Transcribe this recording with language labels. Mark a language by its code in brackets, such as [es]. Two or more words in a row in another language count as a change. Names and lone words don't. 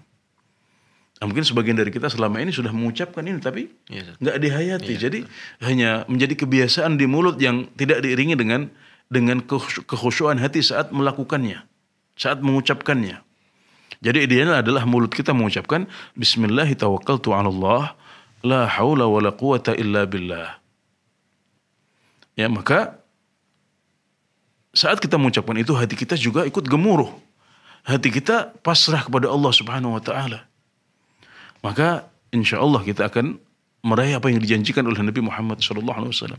[id] Nah, mungkin sebagian dari kita selama ini sudah mengucapkan ini tapi nggak dihayati. Jadi hanya menjadi kebiasaan di mulut yang tidak diiringi dengan kekhusyuan hati saat melakukannya, saat mengucapkannya. Jadi idealnya adalah mulut kita mengucapkan [ar] بسم الله توكلت على الله لا حول ولا قوة إلا بالله. [id] Ya, maka saat kita mengucapkan itu hati kita juga ikut gemuruh. Hati kita pasrah kepada Allah [ar] سبحانه وتعالى. [id] Maka [ar] إن شاء الله [id] kita akan meraih apa yang dijanjikan oleh Nabi Muhammad SAW.